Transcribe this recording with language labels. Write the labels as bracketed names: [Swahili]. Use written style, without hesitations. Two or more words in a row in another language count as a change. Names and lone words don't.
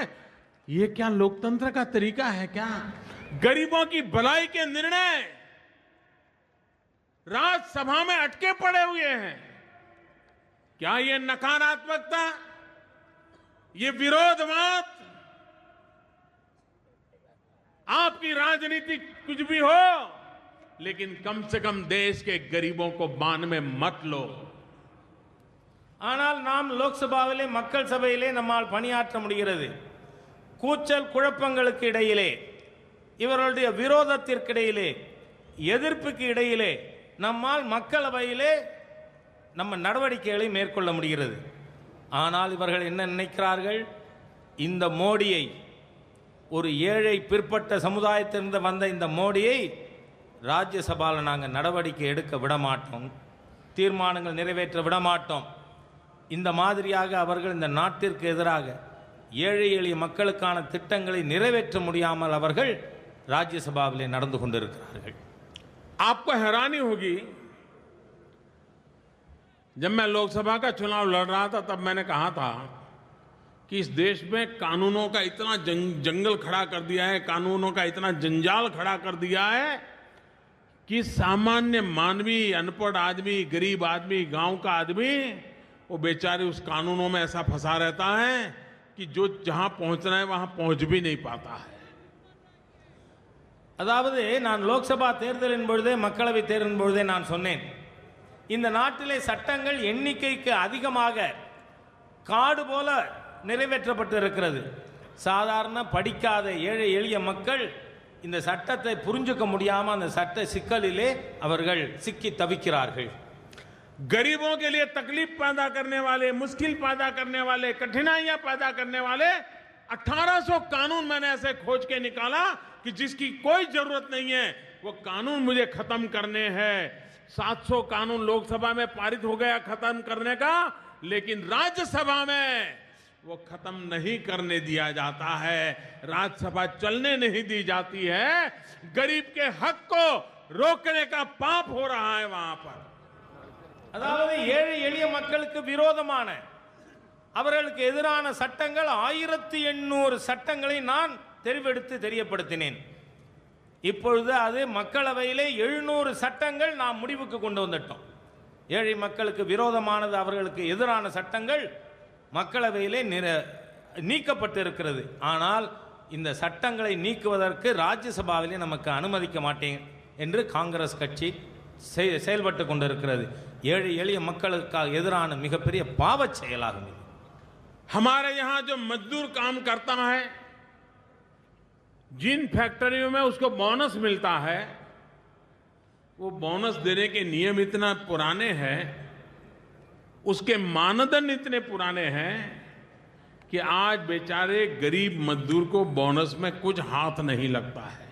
[Hindi] ये क्या लोकतंत्र का तरीका है क्या? गरीबों की भलाई के निर्णय राज्यसभा में अटके पड़े हुए हैं। क्या ये नकारात्मकता, ये विरोधवाद, आपकी राजनीति कुछ भी हो, लेकिन कम से कम देश के गरीबों को बान में मत लो। [Tamil] ஆனால் நாம் லோக்சபாவிலே, மக்கள் சபையிலே நம்மால் பணியாற்ற முடிகிறது. கூச்சல் குழப்பங்களுக்கு இடையிலே, இவர்களுடைய விரோதத்திற்கு இடையிலே, எதிர்ப்புக்கு இடையிலே நம்மால் மக்களவையிலே நம்ம நடவடிக்கைகளை மேற்கொள்ள முடிகிறது. ஆனால் இவர்கள் என்ன நினைக்கிறார்கள்? இந்த மோடியை, ஒரு ஏழை பிற்பட்ட சமுதாயத்திலிருந்து வந்த இந்த மோடியை ராஜ்யசபாவில் நாங்கள் நடவடிக்கை எடுக்க விடமாட்டோம், தீர்மானங்கள் நிறைவேற்ற விடமாட்டோம். இந்த மாதிரியாக அவர்கள் இந்த நாட்டிற்கு எதிராக ஏழை எளிய மக்களுக்கான திட்டங்களை நிறைவேற்ற முடியாமல் அவர்கள் [Hindi] राज्यसभा में [Tamil] நடந்து கொண்டிருக்கிறார்கள். [Hindi] आपको हैरानी होगी, जब मैं लोकसभा का चुनाव लड़ रहा था तब मैंने कहा था कि इस देश में कानूनों का इतना जंगल खड़ा कर दिया है, कानूनों का इतना जंजाल खड़ा कर दिया है कि सामान्य मानवी, अनपढ़ आदमी, गरीब आदमी, गांव का आदमी वो बेचारे उस कानूनों में ऐसा फंसा रहता है कि जो जहां पहुंचना है वहां पहुंच भी नहीं पाता है। [Tamil] அதாவது நான் லோக்சபா தேர்தலின் பொழுதே மக்களவை தேர்தலின் பொழுதே நான் சொன்னேன், இந்த நாட்டிலே சட்டங்கள் எண்ணிக்கைக்கு அதிகமாக காடு போல நிறைவேற்றப்பட்டு இருக்கிறது. சாதாரண படிக்காத ஏழை எளிய மக்கள் இந்த சட்டத்தை புரிஞ்சுக்க முடியாம அந்த சட்ட சிக்கலிலே அவர்கள் சிக்கி தவிக்கிறார்கள். [Hindi] गरीबों के लिए तकलीफ पैदा करने वाले, मुश्किल पैदा करने वाले, कठिनाइयां पैदा करने वाले 1800 कानून मैंने ऐसे खोज के निकाला कि जिसकी कोई जरूरत नहीं है, वो कानून मुझे खत्म करने हैं। 700 कानून लोकसभा में पारित हो गया खत्म करने का, लेकिन राज्यसभा में वो खत्म नहीं करने दिया जाता है, राज्यसभा चलने नहीं दी जाती है। गरीब के हक को रोकने का पाप हो रहा है वहां पर। [Tamil] அதாவது ஏழை எளிய மக்களுக்கு விரோதமான, அவர்களுக்கு எதிரான சட்டங்கள் 1800 சட்டங்களை நான் தெரிவெடுத்து தெரியப்படுத்தினேன். இப்பொழுது அது மக்களவையிலே 700 சட்டங்கள் நாம் முடிவுக்கு கொண்டு வந்துட்டோம். ஏழை மக்களுக்கு விரோதமானது, அவர்களுக்கு எதிரான சட்டங்கள் மக்களவையிலே நீக்கப்பட்டு இருக்கிறது. ஆனால் இந்த சட்டங்களை நீக்குவதற்கு ராஜ்யசபாவிலே நமக்கு அனுமதிக்க மாட்டேன் என்று காங்கிரஸ் கட்சி செயல்பட்டு கொண்டிருக்கிறது. ஏழை எளிய மக்களுக்கு எதிரான மிகப்பெரிய பாவச் செயலாகும். [Hindi] हमारे यहां जो मजदूर काम करता है, जिन फैक्ट्रियों में उसको बोनस मिलता है, वो बोनस देने के नियम इतना पुराने हैं, उसके मानदंड इतने पुराने हैं कि आज बेचारे गरीब मजदूर को बोनस में कुछ हाथ नहीं लगता है।